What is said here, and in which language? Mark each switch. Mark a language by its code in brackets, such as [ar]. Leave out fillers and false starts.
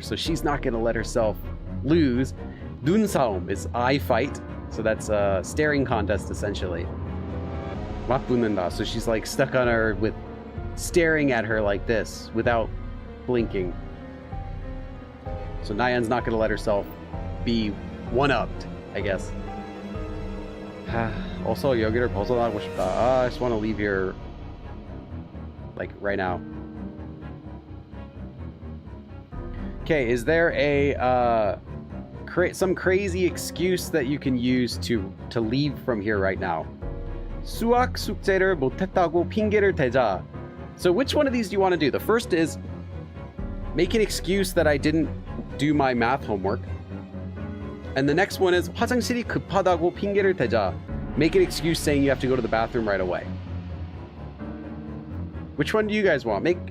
[en] So she's not gonna let herself lose. 눈싸움 is eye fight, so that's a staring contest essentially. 맞붙는다, so she's like stuck on her with staring at her like this without blinking. So Nayeon's not gonna let herself be one-upped, I guess. [ko] Also, 여기를 벗어나고 싶다. [en] I just want to leave here, like, right now. Okay, is there a some crazy excuse that you can use to leave from here right now? [ko] 수학 숙제를 못했다고 핑계를 대자. [en] So which one of these do you want to do? The first is make an excuse that I didn't do my math homework. And the next one is [ko] 화장실이 급하다고 핑계를 대자. [en] Make an excuse saying you have to go to the bathroom right away. Which one do you guys want?